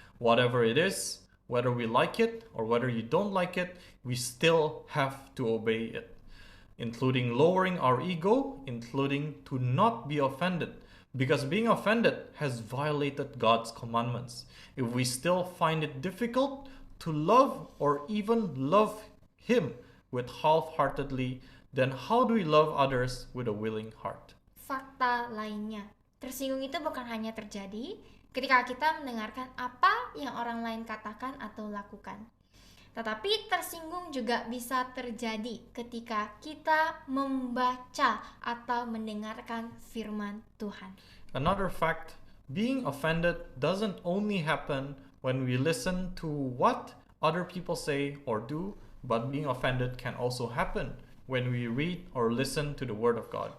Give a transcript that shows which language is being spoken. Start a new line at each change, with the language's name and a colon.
English: Whatever it is, whether we like it or whether you don't like it, we still have to obey it, including lowering our ego, including to not be offended, because being offended has violated God's commandments. If we still find it difficult to love or even love him with half-heartedly, then how do we love others with a willing heart?
Indonesian: Fakta lainnya, tersinggung itu bukan hanya terjadi ketika kita mendengarkan apa yang orang lain katakan atau lakukan, tetapi tersinggung juga bisa terjadi ketika kita membaca atau mendengarkan firman Tuhan.
English: Another fact, being offended doesn't only happen when we listen to what other people say or do, but being offended can also happen when we read or listen to the Word of God.